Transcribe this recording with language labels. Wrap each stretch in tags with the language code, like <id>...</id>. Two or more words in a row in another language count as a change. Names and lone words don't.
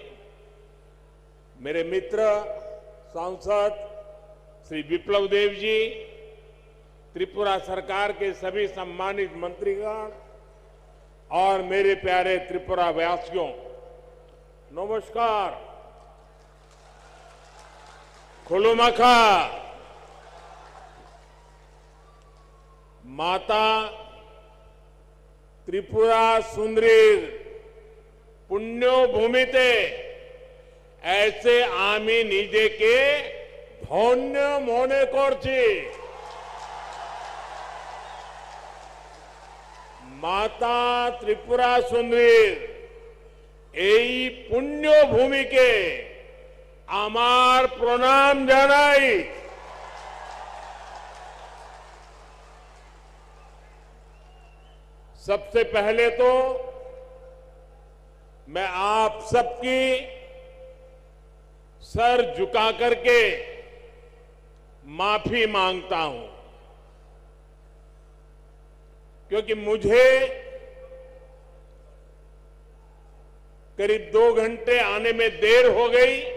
<hi>मेरे मित्र सांसद श्री विप्लव देव जी, त्रिपुरा सरकार के सभी सम्मानित मंत्रीगण और मेरे प्यारे त्रिपुरा वासियों, नमस्कार।</hi> <bn>खुलुमखा। মাতা ত্রিপুরা সুন্দরীর পুণ্য ভূমিতে এসে আমি নিজে কে ধন্য মনে করছি। মাতা ত্রিপুরা সুন্দরীর এই পুণ্য ভূমি কে আমার প্রণাম জানাই।</bn> <hi>सबसे पहले तो मैं आप सबकी सर झुका करके माफी मांगता हूं, क्योंकि मुझे करीब 2 घंटे आने में देर हो गई।</hi>